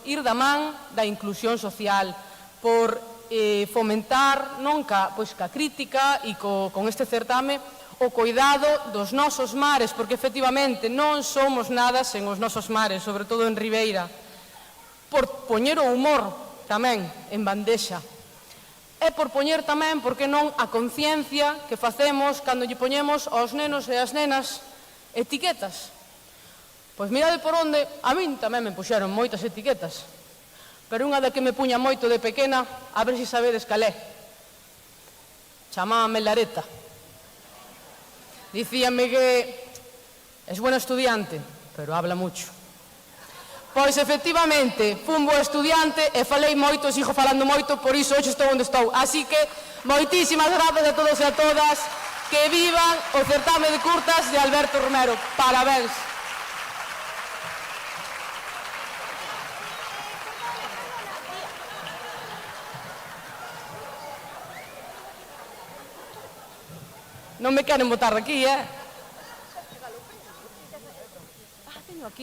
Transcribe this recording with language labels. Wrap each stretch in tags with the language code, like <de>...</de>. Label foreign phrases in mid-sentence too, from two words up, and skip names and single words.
<gl>ir da man da inclusión social, por fomentar non pois ca crítica e con este certame o cuidado dos nosos mares, porque efectivamente non somos nada sen os nosos mares, sobre todo en Ribeira, por poñer o humor tamén en bandexa, e por poñer tamén, porque non, a conciencia que facemos cando lle poñemos aos nenos e as nenas etiquetas. Pois mirade por onde, a min tamén me puxeron moitas etiquetas, pero unha da que me puña moito de pequena, a ver se sabedes cal é. Chamábame Lareta. Dicíame que</gl> <es>es buena estudiante, pero habla mucho.</es> <gl>Pois efectivamente, fun boa estudiante e falei moito, sigo falando moito, por iso hoxe estou onde estou. Así que moitísimas grazas a todos e a todas, que vivan o certame de curtas de Alberto Romero. Parabéns. Non me queren botar de aquí, teño aquí.</gl>